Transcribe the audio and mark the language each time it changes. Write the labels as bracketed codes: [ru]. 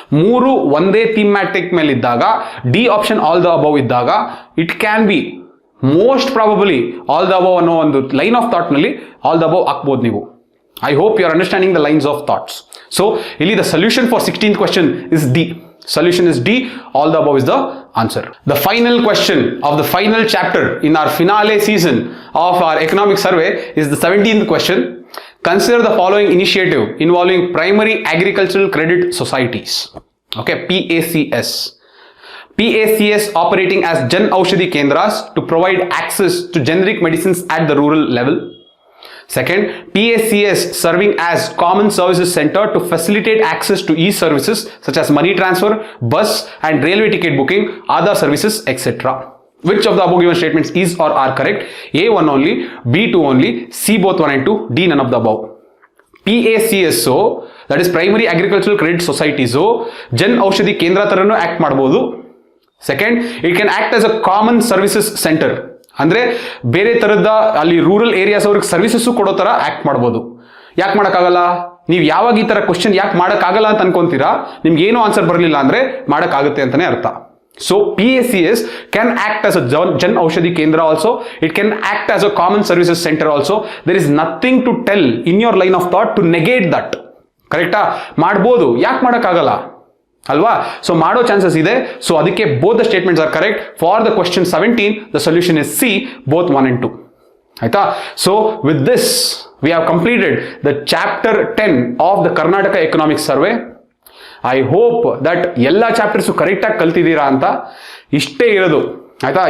[kn] ಮೂರು ಒಂದೇ ಥೀಮ್ಯಾಟಿಕ್ ಮೇಲೆ ಇದ್ದಾಗ, D option all the above ಇದ್ದಾಗ, [en] it can be most probably all the above [kn] ಅನ್ನೋ ಒಂದು ಲೈನ್ ಆಫ್ ಥಾಟ್ ನಲ್ಲಿ ಆಲ್ ದ ಅಬೌವ್ ಹಾಕ್ಬೋದು ನೀವು. [en] I hope you are understanding the lines of thoughts. So ಇಲ್ಲಿ the solution for 16th question is D. Solution is D, all the above is the answer. The final question of the final chapter in our finale season of our economic survey is the 17th question. Consider the following initiative involving primary agricultural credit societies. Okay, PACS. PACS operating as Jan Aushadhi Kendras to provide access to generic medicines at the rural level. Second, PACS serving as common services center to facilitate access to e-services such as money transfer, bus and railway ticket booking, Aadhaar services, etc. Which of the above given statements is or are correct? A 1 only, B 2 only, C both 1 and 2, D none of the above. PACSO, that is Primary Agricultural Credit Societies, Jan Aushadhi Kendra taranu act [kn] ಮಾಡಬಹುದು. [en] Second, it can act as a common services center. [kn] ಅಂದ್ರೆ ಬೇರೆ ತರದ ಅಲ್ಲಿ rural areas ಅವ್ರಿಗೆ services ಕೊಡೋ ತರ act ಮಾಡ್ಬೋದು. ಯಾಕೆ ಮಾಡೋಕ್ಕಾಗಲ್ಲ? ನೀವು ಯಾವಾಗ ಈ ತರ ಕ್ವಶನ್ ಯಾಕೆ ಮಾಡೋಕ್ಕಾಗಲ್ಲ ಅಂತ ಅನ್ಕೊಂತೀರಾ, ನಿಮ್ಗೆ ಏನೋ ಆನ್ಸರ್ ಬರಲಿಲ್ಲ ಅಂದ್ರೆ ಮಾಡೋಕ್ಕಾಗುತ್ತೆ ಅಂತಾನೆ ಅರ್ಥ. [en] So PACS can act as a Jan Aushadhi Kendra also. It can act as a common services center also. There is nothing to tell in your line of thought to negate that. [kn] ಕರೆಕ್ಟಾ? ಮಾಡ್ಬೋದು, ಯಾಕೆ ಮಾಡೋಕ್ಕಾಗಲ್ಲ ಅಲ್ವಾ? So ಮಾಡೋ chances ಇದೆ. [en] So ಅದಕ್ಕೆ both the statements are correct. For the question 17 the solution is C, both 1 and 2. [kn] ಆಯ್ತಾ? [en] So with this we have completed the chapter 10 of the Karnataka economic survey. [kn] I hope that ಎಲ್ಲ chapters ಕರೆಕ್ಟಾಗಿ ಕಲ್ತಿದ್ದೀರಾ ಅಂತ. ಇಷ್ಟೇ ಇರೋದು. ಆಯ್ತಾ.